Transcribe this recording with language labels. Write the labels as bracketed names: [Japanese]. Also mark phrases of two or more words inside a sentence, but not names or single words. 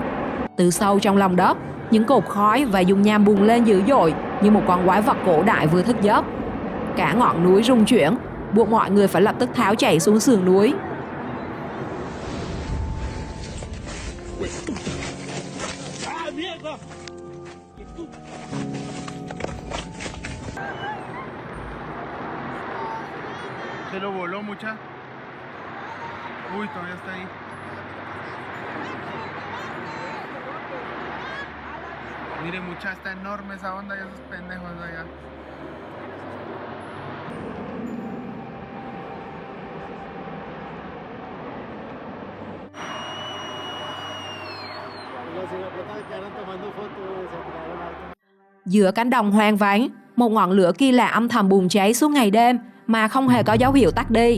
[Vietnamese] Từ sâu trong lòng đất, những cột khói và dung nham bùng lên dữ dội như một con quái vật cổ đại vừa thức giấc. Cả ngọn núi rung chuyển, buộc mọi người phải lập tức tháo chạy xuống sườn núi. [Spanish] Se lo voló mucha. Uy, todavía está ahí. Mire, mucha, está enorme esa onda y esos pendejos de allá. [Vietnamese] Giữa cánh đồng hoang vắng, một ngọn lửa kỳ lạ âm thầm bùng cháy suốt ngày đêm mà không hề có dấu hiệu tắt đi.